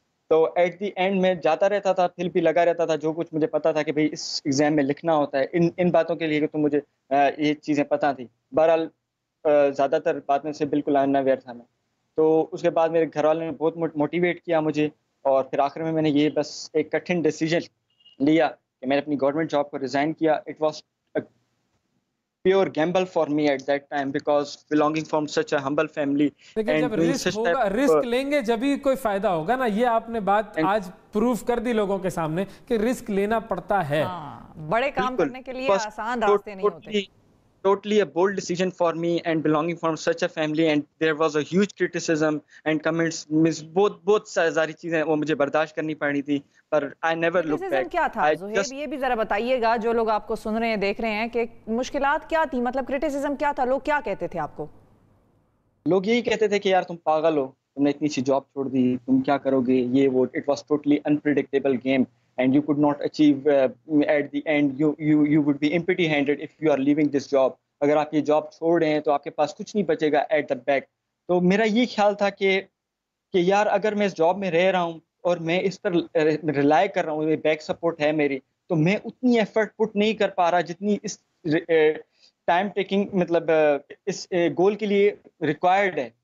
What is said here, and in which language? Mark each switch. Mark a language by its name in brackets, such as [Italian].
[Hindi] तो [English] at the end [Hindi] मैं जाता रहता था, फिर भी लगा रहता था, जो कुछ मुझे पता था कि भाई इस एग्ज़ाम में लिखना होता है, इन बातों के लिए तो मुझे ये चीज़ें पता थी। बहरहाल ज़्यादातर बात में से बिल्कुल अनअवेयर था मैं। तो उसके बाद मेरे घर वालों ने बहुत मोटिवेट किया मुझे, और फिर आखिर में मैंने ये बस एक कठिन डिसीजन लिया कि मैंने अपनी गवर्नमेंट जॉब को रिज़ाइन किया। [English] it was pure gamble for me at that time, because belonging from such a humble family [Hindi] लेकिन जब रिस्क होगा, रिस्क लेंगे जब ही कोई फायदा होगा ना। ये आपने बात आज प्रूफ कर दी लोगों के सामने कि रिस्क लेना पड़ता है। हाँ, बड़े काम करने के लिए आसान रास्ते नहीं होते। [English] Totally a bold decision for me, and belonging from such a family, and there was a huge criticism and comments, miss both [Hindi] सारी चीजें वो मुझे बर्दाश्त करनी पड़ी थी, [English] पर I never looked back। [Hindi] क्या था ज़ुहैब, ये भी जरा बताइएगा, जो लोग आपको सुन रहे हैं, देख रहे हैं, कि मुश्किलात क्या थी, मतलब क्रिटिसिज्म क्या था, लोग क्या कहते थे आपको? लोग यही कहते थे कि यार तुम पागल हो, तुमने इतनी सी जॉब छोड़ दी, तुम क्या करोगे, ये वो। [English] It was totally unpredictable game and you could not achieve at the end, you would be empty handed if you are leaving this job। [Hindi] अगर आप ये जॉब छोड़ रहे हैं तो आपके पास कुछ नहीं बचेगा [English] at the back। [Hindi] तो मेरा ये ख्याल था कि यार अगर मैं इस जॉब में रह रहा हूँ और मैं इस पर रिलाई कर रहा हूँ, बैक सपोर्ट है मेरी, तो मैं उतनी एफर्ट पुट नहीं कर पा रहा जितनी इस टाइम टेकिंग, मतलब इस गोल के लिए रिक्वायर्ड है।